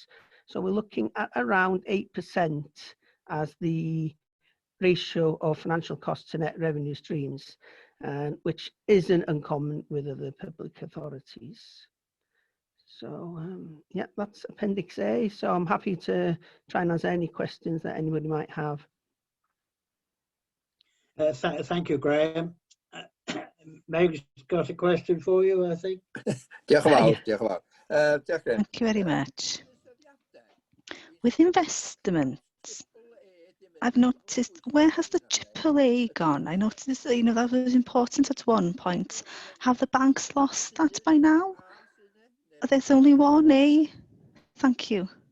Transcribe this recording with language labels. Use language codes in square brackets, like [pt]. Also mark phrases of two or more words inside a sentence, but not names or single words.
[en] So we're looking at around 8% as the ratio of financial costs to net revenue streams, which isn't uncommon with other public authorities. So yeah, that's Appendix A. So I'm happy to try and answer any questions that anybody might have. Thank you, Graham. Meg's got a question for you, I think. [cy] Diolch yn fawr, diolch yn fawr. Diolch, Graham. [en] Thank you very much. With investments, I've noticed, where has the AAA gone? I noticed, that was important at one point. Have the banks lost that by now? There's only one A. Thank you.